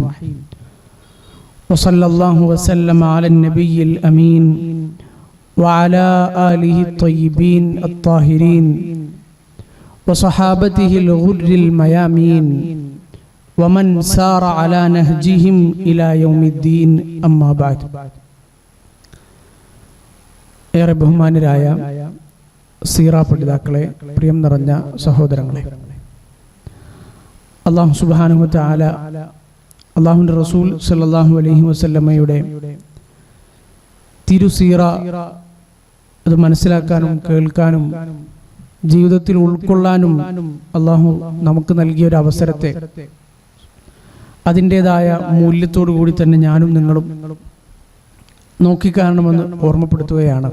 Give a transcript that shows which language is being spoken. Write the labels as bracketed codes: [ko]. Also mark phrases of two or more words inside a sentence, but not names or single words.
[ar] وصلى الله وسلم على النبي الأمين وعلى آله الطيبين الطاهرين وصحابته الغر الميامين ومن سار على نهجهم إلى يوم الدين. أما بعد. [ml] ഏറെ ബഹുമാനരായ സീറ പഠിതാക്കളെ, പ്രിയം നിറഞ്ഞ സഹോദരങ്ങളെ, [ar] الله سبحانه وتعالى [ml] അല്ലാഹുവിൻ്റെ റസൂൽ [ar] صلى الله عليه [ml] വസല്ലമയുടെ തിരുസീറ അത് മനസ്സിലാക്കാനും കേൾക്കാനും ജീവിതത്തിൽ ഉൾക്കൊള്ളാനും അല്ലാഹു നമുക്ക് നൽകിയ ഒരു അവസരത്തെ അതിൻ്റെതായ മൂല്യത്തോടു കൂടി തന്നെ ഞാനും നിങ്ങളും നോക്കിക്കാണണമെന്ന് ഓർമ്മപ്പെടുത്തുകയാണ്.